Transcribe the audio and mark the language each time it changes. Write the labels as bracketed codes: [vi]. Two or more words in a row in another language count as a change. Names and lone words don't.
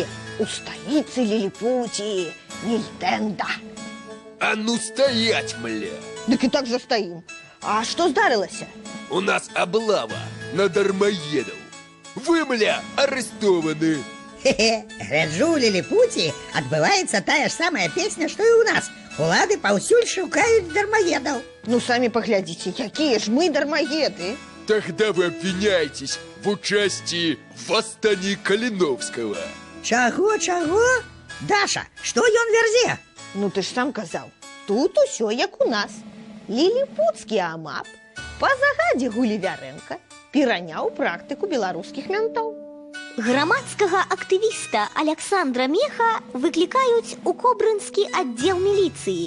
[be] У сталіцы Лилипутии, Нильтенда. [ru] А ну стоять, мля! [be] Дык і так застаім. А што здарылася? [ru] У нас облава на дармоедов. Вы, мля, арестованы. [be] Хе-хе, гляджу, у Лилипутии отбывается тая ж самая песня, [ru] что и у нас. [be] Улады паўсюль шукаюць дармоедаў. Ну, самі паглядзіце, якія ж мы дармоеды. [ru] Тогда вы обвиняетесь в участии в восстании Калиновского. [be] Чаго? Даша, што ён вярзе? Ну, ты ж сам казаў, тут усё як у нас. Лилипутскі АМАП па загадзе Гулливеренка пераняў практыку беларускіх ментаў. Грамадскага актывіста Александра Меха выклікаюць у Кобрынскі аддзел міліцыі.